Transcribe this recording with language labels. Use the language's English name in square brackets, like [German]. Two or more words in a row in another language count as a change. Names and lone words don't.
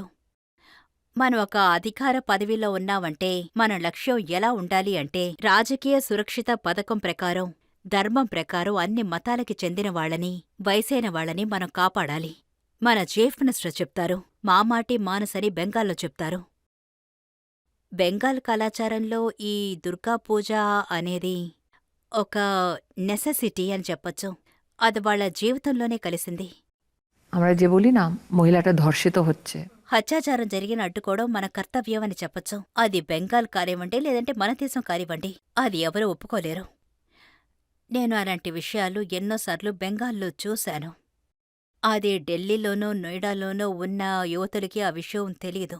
[Telugu] మనం ఒక అధికార పదవిలో ఉన్నామంటే మన లక్ష్యం ఎలా ఉండాలి అంటే, రాజకీయ సురక్షిత పథకం ప్రకారం, ధర్మం ప్రకారం అన్ని మతాలకి చెందిన వాళ్ళని, వయసైన వాళ్ళని మనం కాపాడాలి. మన చీఫ్ మినిస్టర్ చెప్తారు, [Bangla] মা মাটি মানুষ [Telugu] బెంగాల్లో చెప్తారు. బెంగాల్ కళాచారంలో ఈ దుర్గా పూజ అనేది ఒక నెసెసిటీ అని చెప్పొచ్చు. అది వాళ్ళ జీవితంలోనే కలిసింది. [Bangla] আমরা যে বলি না মহিলাটা ধর্ষিত হচ্ছে, [Telugu] హత్యాచారం జరిగిన అడ్డుకోవడం మన కర్తవ్యం అని చెప్పొచ్చు. అది బెంగాల్ కానివ్వండి, లేదంటే మన దేశం కానివ్వండి, అది ఎవరూ ఒప్పుకోలేరు. నేను అలాంటి విషయాలు ఎన్నోసార్లు బెంగాల్లో చూశాను. అది ఢిల్లీలోనో నోయిడాలోనో ఉన్న యువతులకి ఆ విషయం తెలీదు.